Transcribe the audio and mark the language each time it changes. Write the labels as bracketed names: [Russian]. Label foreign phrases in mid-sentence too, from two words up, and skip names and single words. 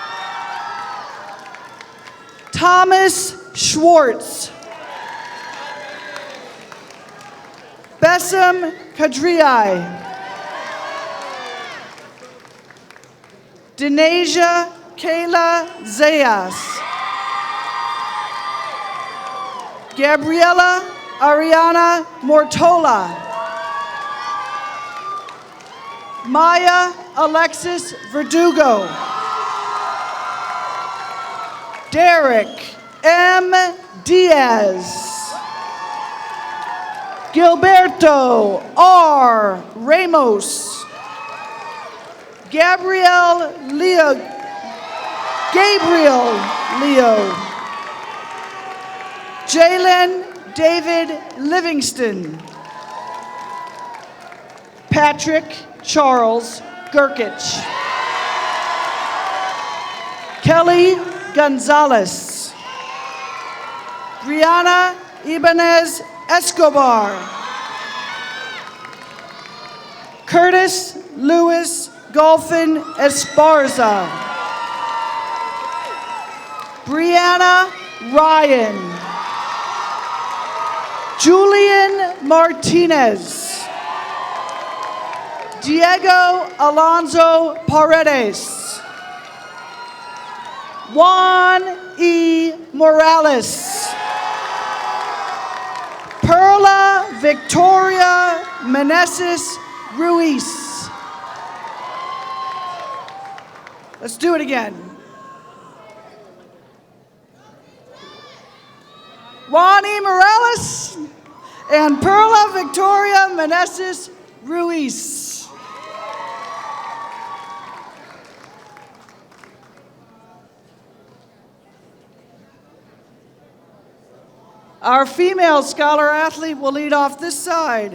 [English] Thomas Schwartz. Bessem Kadriai. Denasia Kayla Zayas. Gabriela Ariana Mortola. Maya Alexis Verdugo. Derek M. Diaz. Gilberto R. Ramos. Gabriel Leo. Jalen David Livingston. Patrick Charles Gerkich. Kelly Gonzalez. Brianna Ibanez Escobar. Curtis Lewis Golfin Esparza. Brianna Ryan. Julian Martinez. Diego Alonso Paredes. Juan E. Morales. Perla Victoria Meneses Ruiz. Let's do it again. Juan E. Morales and Perla Victoria Meneses Ruiz. Our female scholar athlete will lead off this side.